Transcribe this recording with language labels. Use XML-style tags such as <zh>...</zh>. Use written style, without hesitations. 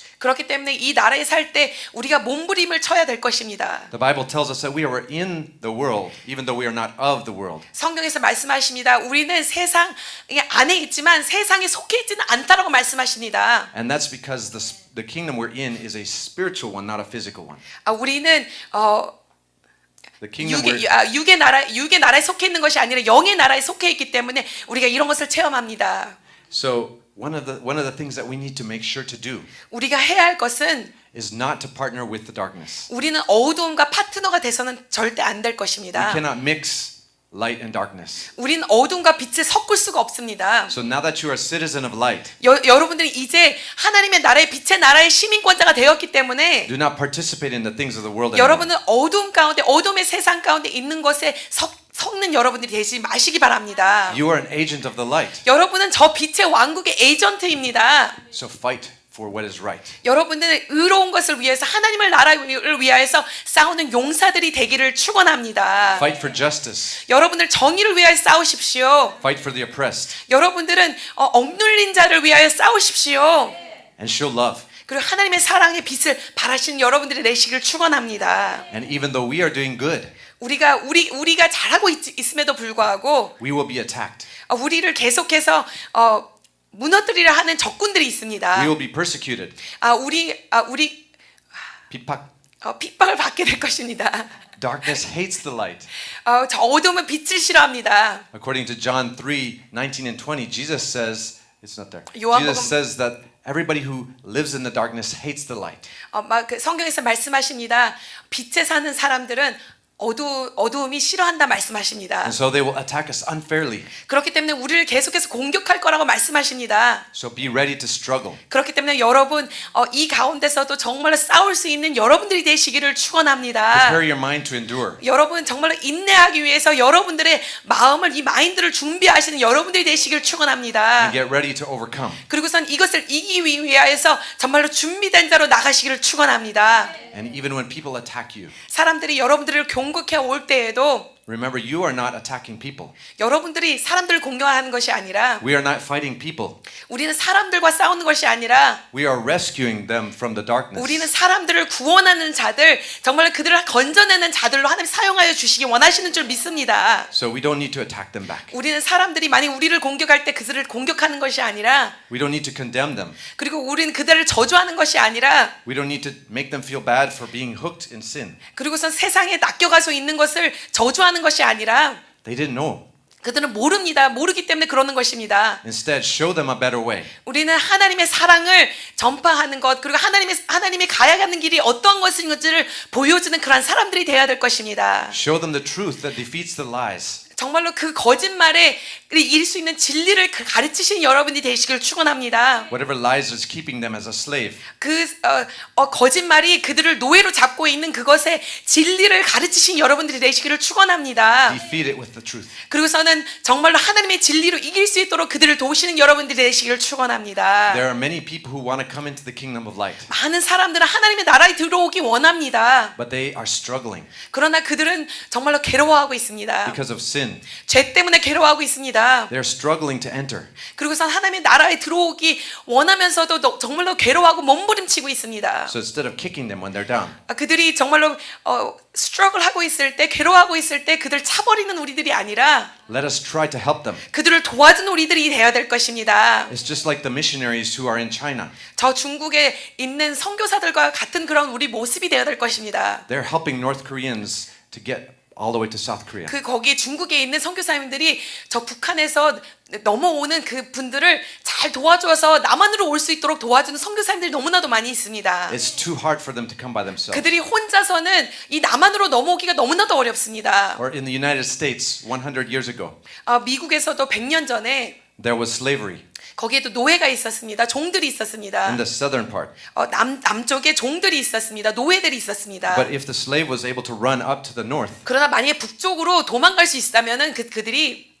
<ko>그렇기 때문에 이 나라에 살 때 우리가 몸부림을 쳐야 될 것입니다.</ko> <en>The Bible tells us that we are in the world, even though we are not of the world.</en> <ko>성경에서 말씀하십니다. 우리는 세상 안에 있지만 세상에 속해 있지는 않다라고 말씀하십니다.</ko> <en>And that's because the kingdom we're in is a spiritual one, not a physical one.</en> <ko>우리는</ko> <en>The kingdom we're</en> <ko>육의 나라에 속해 있는 것이 아니라 영의 나라에 속해 있기 때문에 우리가 이런 것을 체험합니다.</ko> <en>So one of the things that we need to make sure to do</en> <ko>우리가 해야 할 것은</ko> <en>is not to partner with the darkness.</en> <ko>우리는 어두움과 파트너가 돼서는 절대 안 될</ko> <en>We</en> <ko>것입니다.</ko> <en>cannot mix light and darkness.</en> <ko>우리는 어둠과 빛을 섞을 수가 없습니다.</ko> <en>So now that you are a citizen of light,</en> <ko>여러분들이 이제 하나님의 나라의 빛의 나라의 시민권자가 되었기 때문에</ko> <en>do not participate in the things of the world anymore.</en> <ko>여러분은 어둠 가운데 어둠의 세상 가운데 있는 것에 섞는 여러분들이 되지 마시기 바랍니다.</ko> <en>You are an agent of the light.</en> <ko>여러분은 저 빛의 왕국의 에이전트입니다.</ko> <en>So fight for what is right.</en> <ko>여러분들은 의로운 것을 위해서 하나님의 나라를 위하여서 싸우는 용사들이 되기를 축원합니다.</ko> <en>Fight for justice.</en> <ko>여러분들 정의를 위하여 싸우십시오.</ko> <en>Fight for the oppressed.</en> <ko>여러분들은 억눌린 자를 위하여 싸우십시오.</ko> <en>And show love.</en> <ko>그리고 하나님의 사랑의 빛을 발하시는 여러분들이 되시기를 축원합니다.</ko> <en>And even though we are doing good,</en> <ko>우리가 잘하고 있음에도 불구하고</ko> <en>we will be attacked.</en> <ko>우리를 계속해서 무너뜨리려 하는 적군들이 있습니다.</ko> <en>We will be persecuted.</en> <ko>우리 핍박. 핍박을 받게 될 것입니다.</ko> <en>Darkness hates the light.</en> <ko>저 어둠은 빛을 싫어합니다.</ko> <en>According to John 3:19 and 20, Jesus says, it's not there.</en> <ko>요한복음-</ko> <en>Jesus says that everybody who lives in the darkness hates the light.</en> <ko>성경에서 말씀하십니다. 빛에 사는 사람들은 어두움이 싫어한다 말씀하십니다.</ko> <en>And so they will attack us unfairly.</en> <ko>그렇기 때문에 우리를 계속해서 공격할 거라고 말씀하십니다.</ko> <en>So be ready to struggle.</en> <ko>그렇기 때문에 여러분 이 가운데서도 정말로 싸울 수 있는 여러분들이 되시기를 축원합니다.</ko> <en>Prepare your mind to endure.</en> <ko>여러분 정말로 인내하기 위해서 여러분들의 마음을 이 마인드를 준비하시는 여러분들이 되시기를 축원합니다.</ko> <en>And get ready to overcome.</en> <ko>그리고선 이것을 이기기 위하여서 정말로 준비된 자로 나가시기를 축원합니다.</ko> <en>And even when people attack you,</en> <ko>사람들이 여러분들을 공격해 올 때에도</ko> <en>remember you are not attacking people.</en> <ko>여러분들이 사람들을 공격하는 것이 아니라</ko> <en>We are not fighting people.</en> <ko>우리는 사람들과 싸우는 것이 아니라</ko> <en>We are rescuing them from the darkness.</en> <ko>우리는 사람들을 구원하는 자들, 정말 그들을 건져내는 자들로 하나님 사용하여 주시기 원하시는 줄 믿습니다.</ko> <en>So we don't need to attack them back.</en> <ko>우리는 사람들이 만약 우리를 공격할 때 그들을 공격하는 것이 아니라</ko> <en>We don't need to condemn them.</en> <ko>그리고 우리는 그들을 저주하는 것이 아니라</ko> <en>We don't need to make them feel bad for being hooked in sin.</en> <ko>그리고선 세상에 낚여가서 있는 것을 저주하는 것이 아니라</ko> <en>They didn't know.</en> <ko>그들은 모릅니다. 모르기 때문에 그러는 것입니다.</ko> <en>Instead, show them a better way.</en> <ko>우리는 하나님의 사랑을 전파하는 것 그리고 하나님이 가야 하는 길이 어떤 것인지를 보여주는 그러한 사람들이 되어야 될 것입니다.</ko> <en>Show them the truth that defeats the lies.</en> <ko>정말로 그 거짓말에 이길 수 있는 진리를 가르치신 여러분이 되시길 축원합니다.</ko> <en>Whatever lies is keeping them as a slave.</en> <ko>거짓말이 그들을 노예로 잡고 있는 그것에 진리를 가르치신 여러분들이 되시기를 축원합니다.</ko> <en>Defeat it with the truth.</en> <ko>그리고서는 정말로 하나님의 진리로 이길 수 있도록 그들을 도우시는 여러분들이 되시기를 축원합니다.</ko> <en>There are many people who want to come into the kingdom of light,</en> <ko>많은 사람들은 하나님의 나라에 들어오기 원합니다.</ko> <en>but they are struggling</en> <ko>그러나 그들은 정말로 괴로워하고 있습니다.</ko> <en>because of sin sin.</en> <ko>죄 때문에 괴로워하고 있습니다.</ko> <en>They're struggling to enter.</en> <ko>그리고선 하나님의 나라에 들어오기 원하면서도 정말로 괴로워하고 몸부림치고 있습니다.</ko> <en>So instead of kicking them when they're down,</en> <ko>그들이 정말로 스트러글 하고 있을 때, 괴로워하고 있을 때 그들 차버리는 우리들이 아니라</ko> <en>let us try to help them.</en> <ko>그들을 도와주는 우리들이 되어야 될 것입니다.</ko> <en>It's just like the missionaries who are in China.</en> <ko>저 중국에 있는 선교사들과 같은 그런 우리 모습이 되어야 될 것입니다.</ko> <en>They're helping North Koreans to get all the way to South Korea.</en> <ko>거기 중국에 있는 선교사님들이 저 북한에서 넘어오는 그 분들을 잘 도와줘서 남한으로 올 수 있도록 도와주는 선교사님들이 너무나도 많이 있습니다.</ko> <en>It's too hard for them to come by themselves.</en> <ko>그들이 혼자서는 이 남한으로 넘어오기가 너무나도 어렵습니다.</ko> <en>Or in the United States 100 years ago,</en> <ko>미국에서도 100년 전에</ko> <en>there was slavery</en> <ko>거기에도 노예가 있었습니다. 종들이 있었습니다.</ko> <en>in the southern part.</en> <ko>남쪽에 종들이 있었습니다. 노예들이 있었습니다.</ko> <en>But if the slave was able to run up to the north,</en> <ko>그러나 만약에 북쪽으로 도망갈 수 있다면은 그들이</ko>